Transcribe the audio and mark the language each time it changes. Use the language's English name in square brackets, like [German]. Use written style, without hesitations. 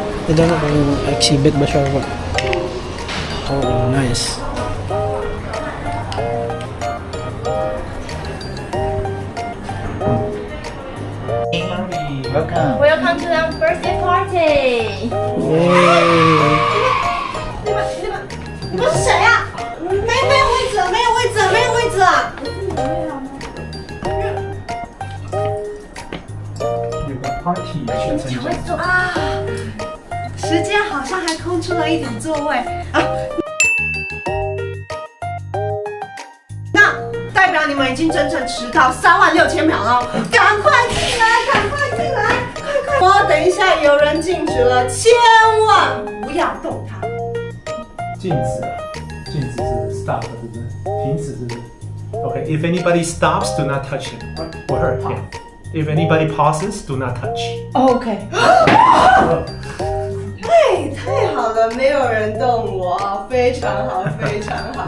[English] I don't know [Filipino] kung [English] exhibit [Filipino] ba siya [English] or what. Oh, nice. Welcome. Welcome to our birthday party! Yay! [Chinese] 你们是谁呀、没有位置，没有位置，没有位置啊！有个 party 去参加。坐啊，时间好像还空出了一点座位啊。那代表你们已经整整迟到36000秒了，赶快进来，赶快进来，快快！我等一下有人静止了，千万不要动它。禁止了，禁止是 stop 是不是？停止是不是 ？ [English] Okay, if anybody stops, do not touch him or her. Yeah. If anybody pauses, do not touch. OK。 [Chinese] 太好了，没有人动我，非常好，非常好。